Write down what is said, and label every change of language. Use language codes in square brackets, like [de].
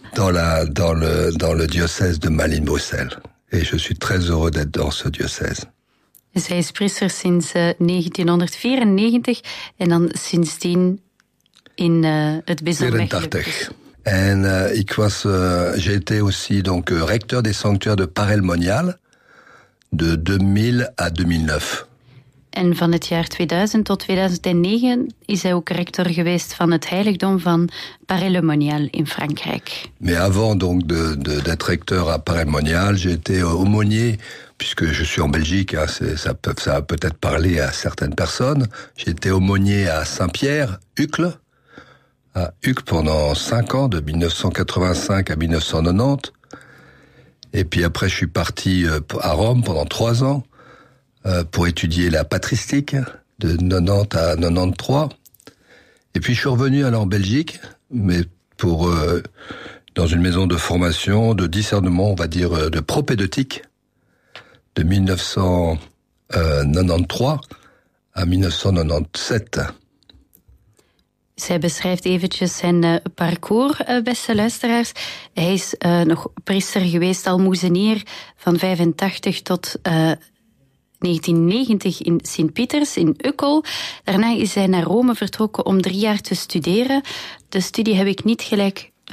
[fr] Dans le diocèse de Malines-Bruxelles. Et je suis très heureux d'être dans ce diocèse. [nl] Dus hij is priester sinds 1994 en dan sindsdien in het bisdom Mechelen. En ik was, [fr] j'étais aussi donc recteur des sanctuaires de Paray-le-Monial de 2000 à 2009. [nl] En van het jaar 2000 tot 2009 is hij ook rector geweest van het heiligdom van Paray-le-Monial in Frankrijk. [fr] Mais avant donc d'être recteur à Paray-le-Monial, j'étais aumônier. Puisque je suis en Belgique, ça a peut-être parlé à certaines personnes. J'ai été aumônier à Saint-Pierre, à Uccle pendant 5 ans, de 1985 à 1990. Et puis après, je suis parti à Rome pendant 3 ans pour étudier la patristique de 90 à 93. Et puis je suis revenu alors en Belgique, mais pour dans une maison de formation, de discernement, on va dire de propédeutique, de 1993 à 1997. [nl] Zij beschrijft eventjes zijn parcours, beste luisteraars. Hij is nog priester geweest, almoezenier, van 85 tot 1990 in Sint-Pieters, in Uccle. Daarna is hij naar Rome vertrokken om 3 jaar te studeren. De studie heb ik niet gelijk